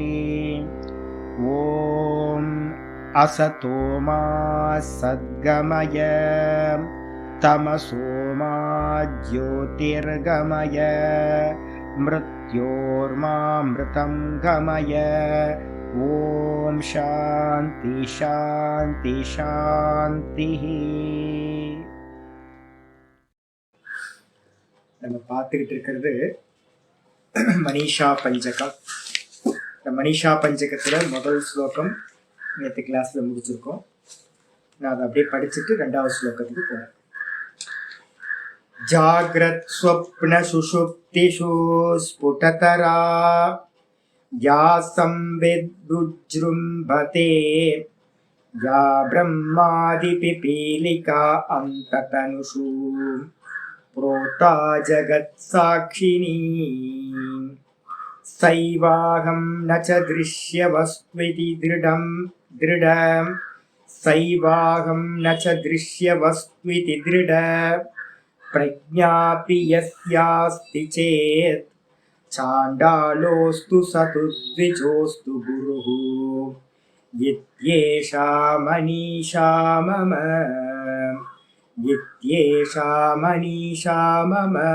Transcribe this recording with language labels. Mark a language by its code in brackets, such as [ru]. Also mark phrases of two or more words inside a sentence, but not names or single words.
[sa] ॐ असतो मा सद्गमय तमसो मा ज्योतिर्गमय मृत्योर्मामृतं गमय. ॐ शान्ति शान्ति शान्ति. [ta] நம்ம பார்த்துக்கிட்டு இருக்கிறது மனிஷா பஞ்சகம். இந்த மனிஷா பஞ்சகத்துல முதல் ஸ்லோகம் நேற்று கிளாஸ்ல முடிச்சிருக்கோம். நான் அதை அப்படியே படிச்சுட்டு ரெண்டாவது ஸ்லோகத்துக்கு போறேன். [sa] जाग्रत् स्वप्न सुषुप्तिषु स्फुटतरा या संविद्युज्जृम्भते या ब्रह्मादिपिपीलिका अन्ततनुषु प्रोता जगत्साक्षिणी सैवाहं न च दृश्यवस्त्विति दृढं सैवाहं न च दृश्यवस्त्विति दृढ प्रज्ञापि यस्यास्ति चेत् चाण्डालोऽस्तु सतु द्विजोऽस्तु गुरुः इत्येषा मनीषा मम इत्येषा मनीषा मम.